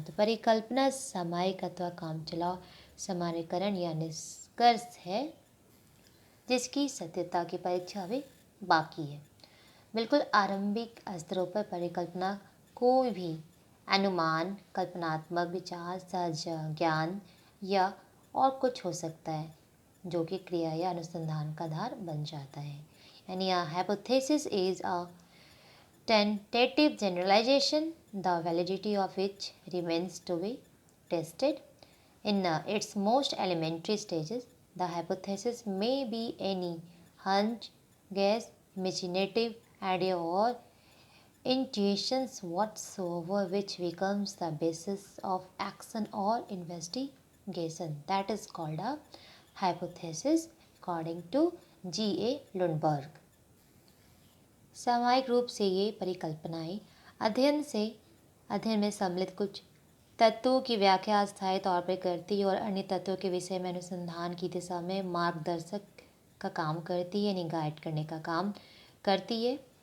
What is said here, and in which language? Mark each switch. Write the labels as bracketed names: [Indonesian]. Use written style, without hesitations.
[Hindi] तो परिकल्पना सामयिक अथवा कामचलाउ सामान्यीकरण या निष्कर्ष है जिसकी सत्यता की परीक्षा अभी बाकी है। बिल्कुल आरंभिक स्तरों पर परिकल्पना कोई भी अनुमान, कल्पनात्मक विचार, सहज ज्ञान या और कुछ हो सकता है जो कि क्रिया या अनुसंधान का आधार बन जाता है। [English] यानी hypothesis is a tentative generalization, the validity of which remains to be tested. In its most elementary stages, the hypothesis may be any hunch, guess, imaginative idea, or intuitions whatsoever which becomes the basis of action or investigation. That is called a hypothesis according to G.A. Lundberg. [Hindi] सामयिक रूप से ये परिकल्पनाएं अध्ययन में सम्मिलित कुछ तत्वों की व्याख्या अस्थायी तौर पर करती है और अन्य तत्वों के विषय में अनुसंधान की दिशा में मार्गदर्शक का काम करती है, यानी गाइड करने का काम करती है।